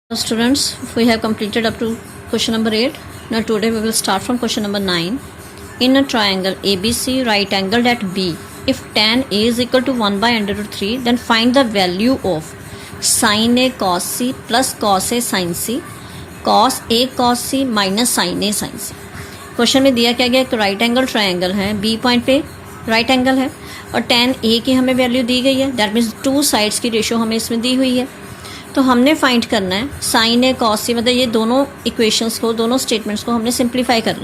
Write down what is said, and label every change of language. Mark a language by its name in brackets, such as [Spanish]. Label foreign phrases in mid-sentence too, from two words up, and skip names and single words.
[English] Students, we have completed up to question number 8. Now today we will start from question number 9. In a triangle ABC right angled at B, if tan A is equal to 1 by under root 3, then find the value of sin A cos C plus cos A sin C, cos A cos C minus sin A sin C. [Hindi] क्वेश्चन में दिया क्या गया, एक [English] right angle triangle [Hindi] है, बी पॉइंट पे [English] right angle [Hindi] है और tan A की हमें वैल्यू दी गई है. [English] that means two sides [Hindi] की रेशियो हमें इसमें दी हुई है. तो हमने फाइंड करना है [English] sine A cos C, [Hindi] मतलब ये दोनों इक्वेशंस को, दोनों स्टेटमेंट्स को हमने सिंप्लीफाई करना है.